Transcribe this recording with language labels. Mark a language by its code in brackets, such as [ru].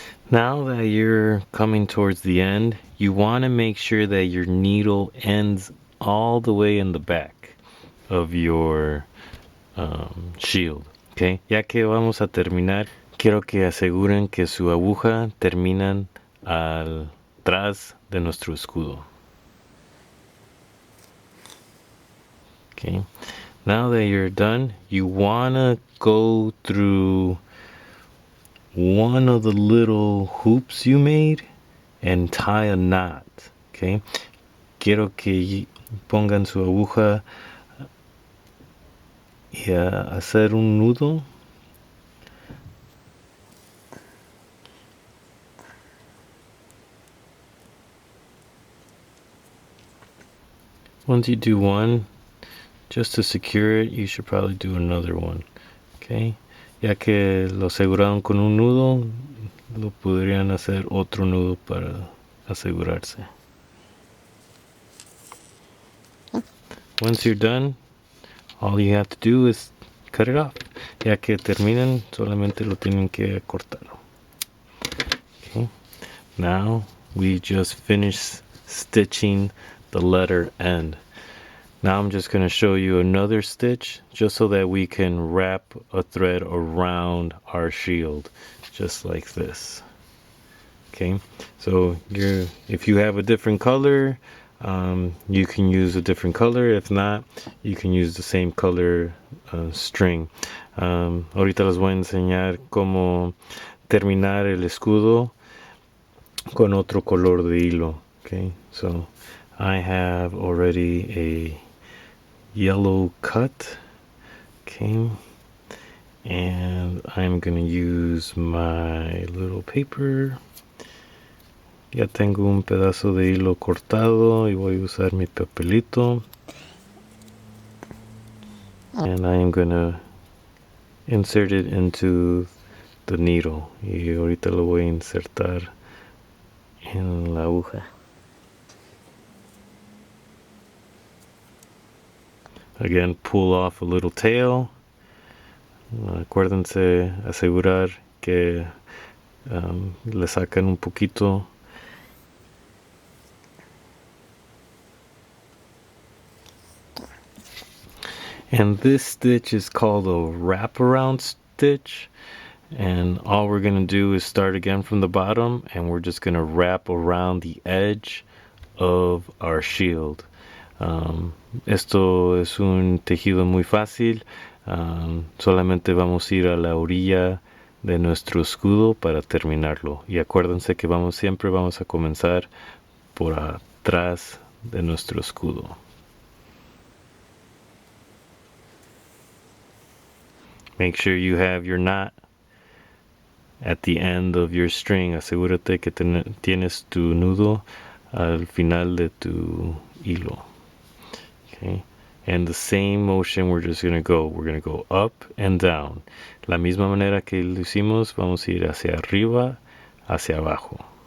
[en] Now that you're coming towards the end, you want to make sure that your needle ends all the way in the back of your shield. [es] Okay, ya que vamos a terminar, quiero que aseguren que su aguja terminan atrás de nuestro escudo. [en] Okay, now that you're done, you want to go through one of the little hoops you made and tie a knot. [es] Okay, quiero que pongan su aguja y hacer un nudo. [en] Once you do one, just to secure it, you should probably do another one. [es] Okay, ya que lo aseguraron con un nudo, lo podrían hacer otro nudo para asegurarse. [en] Once you're done, all you have to do is cut it off. [es] Ya que terminan, solamente lo tienen que cortar. [en] Okay, now we just finished stitching the letter N. Now I'm just going to show you another stitch just so that we can wrap a thread around our shield, just like this. Okay, so if you have a different color, you can use a different color. If not, you can use the same color string. [es] Ahorita les voy a enseñar cómo terminar el escudo con otro color de hilo. [en] Okay, so I have already a yellow cut. Okay, and I'm gonna use my little paper. [es] Ya tengo un pedazo de hilo cortado y voy a usar mi papelito. [en] And I am gonna insert it into the needle. [es] Y ahorita lo voy a insertar en la aguja. [en] Again, pull off a little tail. [es] Acuérdense asegurar que le sacan un poquito. [en] And this stitch is called a wraparound stitch. And all we're going to do is start again from the bottom, and we're just going to wrap around the edge of our shield. [es] Esto es un tejido muy fácil. Solamente vamos a ir a la orilla de nuestro escudo para terminarlo. Y acuérdense que siempre vamos a comenzar por atrás de nuestro escudo. [en] Make sure you have your knot at the end of your string. [es] Asegúrate que tienes tu nudo al final de tu hilo. Okay, [en] And the same motion we're gonna go up and down. [es] La misma manera que lo hicimos, vamos a ir hacia arriba, hacia abajo.